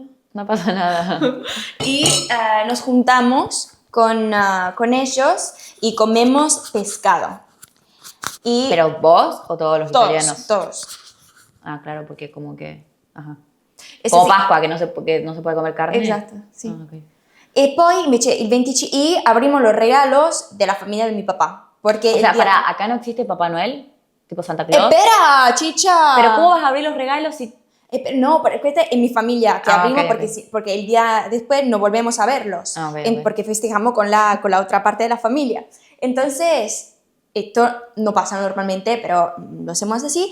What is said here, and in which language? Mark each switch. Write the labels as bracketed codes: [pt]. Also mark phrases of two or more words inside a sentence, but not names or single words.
[es] No pasa nada. Y nos juntamos con ellos y comemos pescado. Y ¿Pero vos o todos los italianos? todos. Ah, claro, porque como que... Ajá. Eso Como sí. Pascua, que no se puede comer carne. [it] Esatto, sì. [es] Ah, ok. [it] E poi invece il [es] 25 y abrimos los regalos de la familia de mi papá. Porque O sea, el día... acá no existe Papá Noel, tipo Santa Claus. ¡Espera, chicha! Pero ¿cómo vas a abrir los regalos si Pero no, pero este en mi familia, que abrimos ok, porque, ok. porque el día después no volvemos a verlos, Ah, ok, ok. porque festejamos con la otra parte de la familia. Entonces, esto no pasa normalmente, pero lo hacemos así.